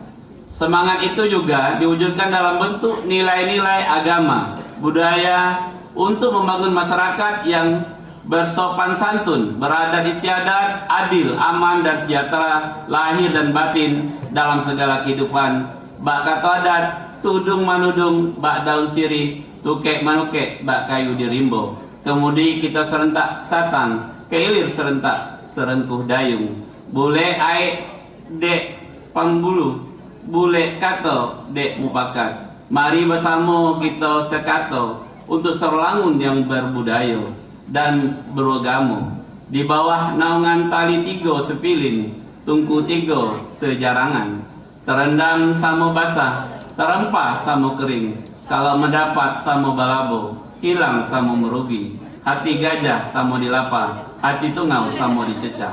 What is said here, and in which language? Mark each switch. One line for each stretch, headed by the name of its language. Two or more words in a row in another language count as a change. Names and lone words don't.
Indonesian: Semangat itu juga diwujudkan dalam bentuk nilai-nilai agama, budaya, untuk membangun masyarakat yang bersopan santun, beradat istiadat, adil, aman, dan sejahtera lahir dan batin dalam segala kehidupan.
Minangkabau: Bak kato adat, tudung manudung, bak daun sirih, tukek manukek, bak kayu dirimbo. Kemudi kita serentak satang, keilir serentak, serengkuh dayung. Bule ai dek pangbulu, bule kato dek mupakat.
Indonesian: Mari bersama kita sekato untuk Sarolangun yang berbudaya dan beragama di bawah naungan tali tiga sepilin, tungku tiga sejarangan, terendam sama basah, terempah sama kering, kalau mendapat sama balabo, hilang sama merugi, hati gajah sama dilapa, hati tungau sama dicecah.